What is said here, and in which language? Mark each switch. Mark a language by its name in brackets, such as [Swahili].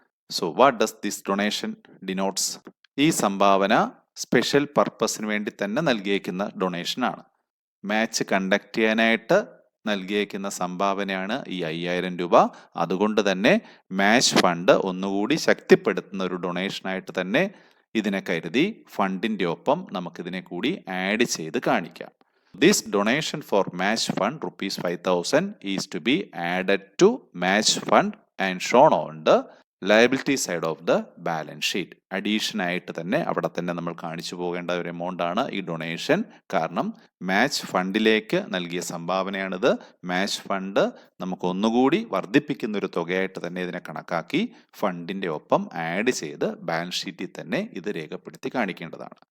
[English] So what does this donation denotes? [Malayalam] ഈ സംഭാവന special പർപ്പസിന് വേണ്ടി തന്നെ നൽകിയേക്കുന്ന ഡൊണേഷൻ ആണ്. മാച്ച് കണ്ടക്ട് ചെയ്യാനായിട്ട് നൽകിയേക്കുന്ന സംഭാവനയാണ് ഈ 5,000 രൂപ. അതുകൊണ്ട് തന്നെ മാച്ച് ഫണ്ട് ഒന്നുകൂടി ശക്തിപ്പെടുത്തുന്ന ഒരു ഡൊണേഷനായിട്ട് തന്നെ ഇതിനെ കരുതി ഫണ്ടിന്റെ ഒപ്പം നമുക്കിതിനെ കൂടി ആഡ് ചെയ്ത് കാണിക്കാം. [English] This donation for match fund ₹5,000 is to be added to match fund and shown on the liability side of the balance sheet. [Malayalam] Addition ആയിട്ട് തന്നെ അവിടെ തന്നെ നമ്മൾ കാണിച്ചു പോകേണ്ട ഒരു എമൗണ്ട് ആണ് ഈ ഡൊണേഷൻ. കാരണം മാച്ച് ഫണ്ടിലേക്ക് നൽകിയ സംഭാവനയാണിത്. മാച്ച് ഫണ്ട് നമുക്ക് ഒന്നുകൂടി വർദ്ധിപ്പിക്കുന്ന ഒരു തുകയായിട്ട് തന്നെ ഇതിനെ കണക്കാക്കി ഫണ്ടിന്റെ ഒപ്പം ആഡ് ചെയ്ത് ബാലൻസ് ഷീറ്റിൽ തന്നെ ഇത് രേഖപ്പെടുത്തി കാണിക്കേണ്ടതാണ്.